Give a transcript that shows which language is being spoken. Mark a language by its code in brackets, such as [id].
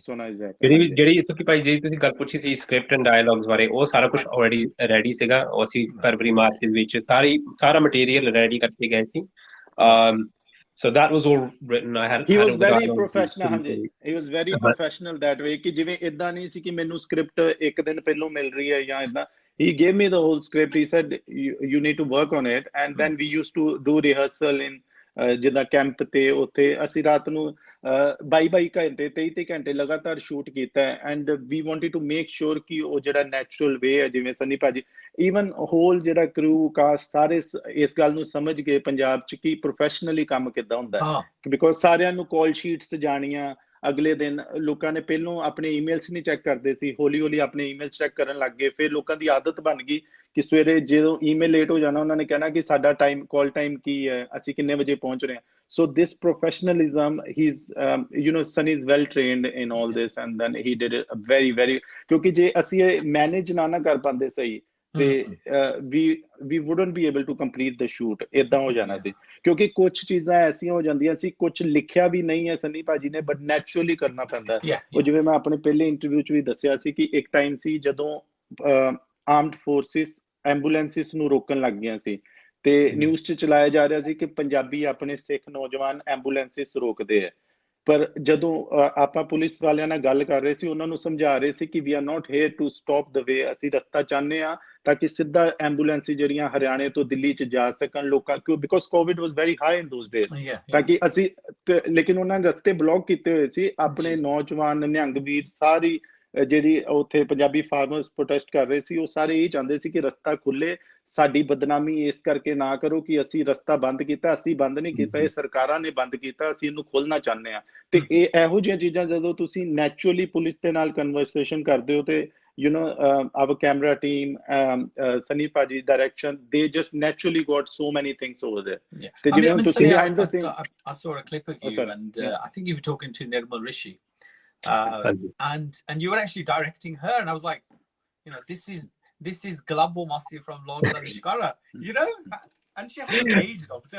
[pa] ਸੋਨਾ ਜਿਹੜੀ ਸੁਖੀ ਭਾਈ ਜੀ ਤੁਸੀਂ ਗੱਲ ਪੁੱਛੀ ਸੀ ਸਕ੍ਰਿਪਟ ਐਂਡ ਡਾਇਲੌਗਸ ਬਾਰੇ ਉਹ ਸਾਰਾ ਕੁਝ ਆਲਰੇਡੀ ਰੈਡੀ ਸੀਗਾ ਉਹ ਅਸੀਂ ਫਰਵਰੀ ਮਾਰਚ ਦੇ ਵਿੱਚ ਸਾਰਾ ਮਟੀਰੀਅਲ ਰੈਡੀ ਕਰਕੇ ਗਏ ਸੀ [en] so that was all written he was very professional that way [pa] ਕਿ ਜਿਵੇਂ ਇਦਾਂ ਨਹੀਂ ਸੀ ਕਿ ਮੈਨੂੰ ਸਕ੍ਰਿਪਟ ਇੱਕ ਦਿਨ ਪਹਿਲਾਂ ਮਿਲ ਰਹੀ ਹੈ ਜਾਂ ਇਦਾਂ [en] he gave me the whole script he said you need to work on it and then we used to do rehearsal in [pa] ਜਿੱਦਾਂ ਕੈਂਪ ਤੇ ਉੱਥੇ ਅਸੀਂ ਰਾਤ ਨੂੰ 22 ਘੰਟੇ 23 ਘੰਟੇ ਲਗਾਤਾਰ ਸ਼ੂਟ ਕੀਤਾ [en] and we wanted to make sure [pa] ਕਿ ਉਹ ਜਿਹੜਾ ਨੈਚੁਰਲ ਵੇ ਹੈ, ਜਿਵੇਂ ਸਨੀ ਭਾਜੀ ਈਵਨ ਹੋਲ ਜਿਹੜਾ ਕਰੂ ਕਾਸਟ ਸਾਰੇ ਇਸ ਗੱਲ ਨੂੰ ਸਮਝ ਗਏ ਪੰਜਾਬ 'ਚ ਕਿ ਪ੍ਰੋਫੈਸ਼ਨਲੀ ਕੰਮ ਕਿੱਦਾਂ ਹੁੰਦਾ ਹੈ, ਬਿਕੋਜ਼ ਸਾਰਿਆਂ ਨੂੰ ਕਾਲ ਸ਼ੀਟਸ ਜਾਣੀਆਂ। ਅਗਲੇ ਦਿਨ ਲੋਕਾਂ ਨੇ ਪਹਿਲੋਂ ਆਪਣੇ ਈਮੇਲਸ ਨਹੀਂ ਚੈੱਕ ਕਰਦੇ ਸੀ, ਹੌਲੀ ਹੌਲੀ ਆਪਣੇ ਈਮੇਲਸ ਚੈੱਕ ਕਰਨ ਲੱਗ ਗਏ। ਫਿਰ ਲੋਕਾਂ ਦੀ ਆਦਤ ਬਣ ਗਈ ਕਿ ਸਵੇਰੇ ਜਦੋਂ ਈਮੇਲ ਲੇਟ ਹੋ ਜਾਣਾ ਉਹਨਾਂ ਨੇ ਕਹਿਣਾ ਕਿ ਸਾਡਾ ਟਾਈਮ ਕਾਲ ਟਾਈਮ ਕੀ ਹੈ, ਅਸੀਂ ਕਿੰਨੇ ਵਜੇ ਪਹੁੰਚ ਰਹੇ ਹਾਂ। [en] so this professionalism Sunny is well trained in all this and then he did it very [pa] ਕਿਉਂਕਿ ਜੇ ਅਸੀਂ ਇਹ ਮੈਨੇਜ ਨਾ ਕਰ ਪਾਉਂਦੇ ਸਹੀ ਤੇ [en] we wouldn't be able to complete the shoot, [pa] ਏਦਾਂ ਹੋ ਜਾਣਾ ਸੀ। ਕਿਉਂਕਿ ਕੁਝ ਚੀਜ਼ਾਂ ਐਸੀਆਂ ਹੋ ਜਾਂਦੀਆਂ ਸੀ, ਕੁਝ ਲਿਖਿਆ ਵੀ ਨਹੀਂ ਹੈ ਸਨੀ ਭਾਜੀ ਨੇ, ਬਟ ਨੈਚੁਰਲੀ ਕਰਨਾ ਪੈਂਦਾ। ਉਹ ਜਿਵੇਂ ਮੈਂ ਆਪਣੇ ਪਹਿਲੇ ਇੰਟਰਵਿਊ 'ਚ ਵੀ ਦੱਸਿਆ ਸੀ ਕਿ ਇੱਕ ਟਾਈਮ ਸੀ ਜਦੋਂ ਆਰਮਡ ਫੋਰਸਿਸ ਐਂਬੂਲੈਂਸਿਸ ਨੂੰ ਰੋਕਣ ਲੱਗ ਗਈਆਂ ਸੀ ਤੇ ਨਿਊਜ਼ 'ਚ ਚਲਾਇਆ ਜਾ ਰਿਹਾ ਸੀ ਕਿ ਪੰਜਾਬੀ ਆਪਣੇ ਸਿੱਖ ਨੌਜਵਾਨ ਐਂਬੂਲੈਂਸਿਸ ਰੋਕਦੇ ਹੈ। ਪਰ ਜਦੋਂ ਆਪਾਂ ਪੁਲਿਸ ਵਾਲਿਆਂ ਨਾਲ ਗੱਲ ਕਰ ਰਹੇ ਸੀ, ਉਹਨਾਂ ਨੂੰ ਸਮਝਾ ਰਹੇ ਸੀ ਕਿ [en] we are not here to stop the way, [pa] ਅਸੀਂ ਰਸਤਾ ਚਾਹੁੰਦੇ ਹਾਂ ਤਾਂ ਕਿ ਸਿੱਧਾ ਐਂਬੂਲੈਂਸ ਜਿਹੜੀਆਂ ਹਰਿਆਣੇ ਤੋਂ ਦਿੱਲੀ 'ਚ ਜਾ ਸਕਣ ਲੋਕਾਂ, ਕਿਉਂ because [en] covid was very high in those days, [pa] ਤਾਂ ਕਿ ਅਸੀਂ ਲੇਕਿਨ ਉਹਨਾਂ ਨੇ ਰਸਤੇ ਬਲੌਕ ਕੀਤੇ ਹੋਏ ਸੀ। ਆਪਣੇ ਨੌਜਵਾਨ ਨਿਹੰਗ ਵੀਰ ਸਾਰੀ ਜਿਹੜੀ ਉੱਥੇ ਪੰਜਾਬੀ ਫਾਰਮਰਸ ਪ੍ਰੋਟੈਸਟ ਕਰ ਰਹੇ ਸੀ, ਉਹ ਸਾਰੇ ਇਹ ਚਾਹੁੰਦੇ ਸੀ ਕਿ ਰਸਤਾ ਖੁੱਲੇ, ਸਾਡੀ ਬਦਨਾਮੀ ਇਸ ਕਰਕੇ ਨਾ ਕਰੋ ਕਿ ਅਸੀਂ ਰਸਤਾ ਬੰਦ ਕੀਤਾ। ਅਸੀਂ ਬੰਦ ਨਹੀਂ ਕੀਤਾ, ਇਹ ਸਰਕਾਰਾਂ ਨੇ ਬੰਦ ਕੀਤਾ, ਅਸੀਂ ਇਹਨੂੰ ਖੋਲਣਾ ਚਾਹੁੰਦੇ ਹਾਂ। ਤੇ ਇਹ ਇਹੋ ਜਿਹੀਆਂ ਚੀਜ਼ਾਂ ਜਦੋਂ ਤੁਸੀਂ ਨੈਚੁਰਲੀ ਪੁਲਿਸ ਦੇ ਨਾਲ ਕਨਵਰਸੇਸ਼ਨ ਕਰਦੇ ਹੋ ਤੇ [en] our camera team, Sunny Paji's direction, they just naturally got so many things over there. I saw a clip of you and I think you were talking to Nirmal Rishi and you were actually directing her and I was like, this is Glabo Masi from Longda Lishkara, and she hasn't aged obviously.